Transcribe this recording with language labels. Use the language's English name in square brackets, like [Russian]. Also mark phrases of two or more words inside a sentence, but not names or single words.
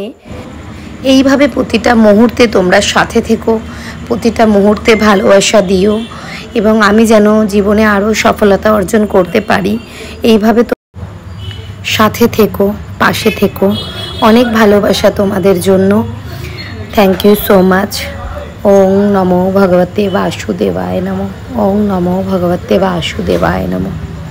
[Bangla] এইভাবে প্রতিটা মুহূর্তে তোমরা সাথে থেকো, প্রতিটা মুহূর্তে ভালোবাসা দিও, এবং আমি যেন জীবনে আরও সফলতা অর্জন করতে পারি। এইভাবে তো সাথে থেকো, পাশে থেকো। অনেক ভালোবাসা তোমাদের জন্য। [English] thank you so much. [Sanskrit] ওং নমো ভগবতে বাসুদেবায় নমঃ। ওং নমো ভগবতে বাসুদেবায় নমঃ।